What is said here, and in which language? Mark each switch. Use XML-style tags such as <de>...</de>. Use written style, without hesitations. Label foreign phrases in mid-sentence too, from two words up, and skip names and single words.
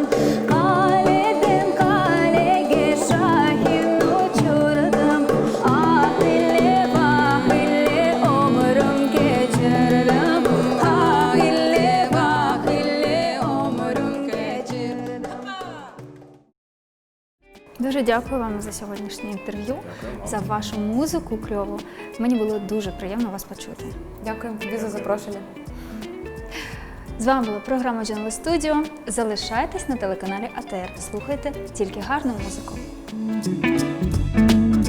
<crh>Kaleden kaleye şahin uçurdum. Ahille vahille ömrüm geçirdim. Ahille vahille ömrüm geçirdim.</crh> <uk>Дуже дякую вам за сьогоднішнє інтерв'ю, за вашу музику кльову. Мені було дуже приємно вас почути. Дякуємо тобі за запрошення. З вами була програма Джанли Студіо. Залишайтесь на телеканалі АТР. Слухайте тільки гарну музику.</uk>